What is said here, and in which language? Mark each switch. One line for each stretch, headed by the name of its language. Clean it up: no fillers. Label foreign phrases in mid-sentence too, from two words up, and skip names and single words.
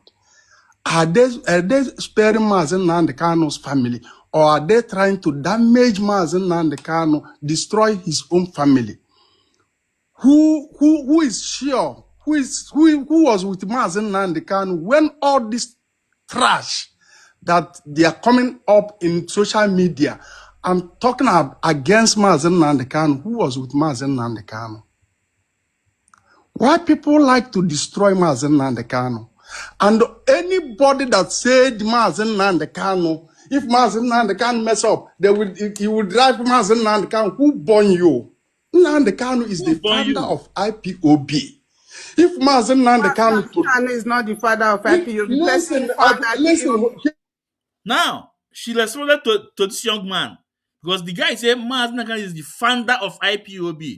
English: Are they sparing Mazi Nnamdi Kanu's family, or are they trying to damage Mazi Nnamdi Kanu, destroy his own family? Who is sure? Who was with Mazi Nnamdi Kanu when all this trash that they are coming up in social media? I'm talking against Mazi Nnamdi Kanu. Who was with Mazi Nnamdi Kanu? Why people like to destroy Mazi Nnamdi Kanu? And anybody that said Mazi Nnamdi Kanu, if Mazi Nnamdi Kanu mess up, he will drive Mazi Nnamdi Kanu. Who born you? Nnamdi Kanu is the founder of IPOB. If Mazi Nnamdi Kanu is not the father of IPOB, listen. Now, she responded to this young man because the guy said Mazi Nnamdi Kanu is the founder of IPOB.